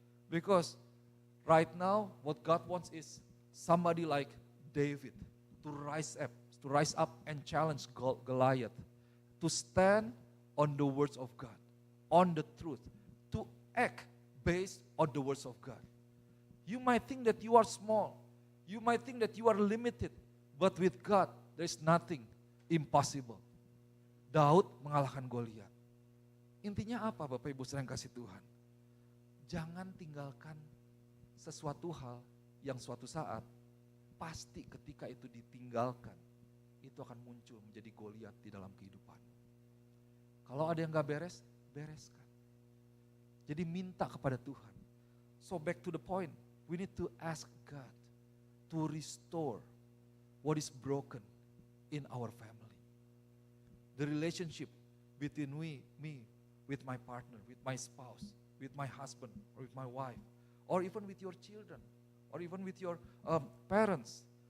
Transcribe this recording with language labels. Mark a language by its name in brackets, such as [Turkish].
[English] Because right now, what God wants is somebody like David to rise up and challenge Goliath, to stand on the words of God, on the truth, to act based on the words of God. You might think that you are small, you might think that you are limited, but with God, there is nothing impossible. [Indonesian] Daud mengalahkan Goliat. Intinya apa Bapak Ibu saudara yang kasih Tuhan? Jangan tinggalkan sesuatu hal yang suatu saat pasti ketika itu ditinggalkan, itu akan muncul menjadi Goliat di dalam kehidupan. Kalau ada yang gak beres, bereskan. Jadi minta kepada Tuhan. [English] So back to the point, we need to ask God to restore what is broken in our family. The relationship between me, with my partner, with my spouse, with my husband, or with my wife, or even with your children, or even with your parents.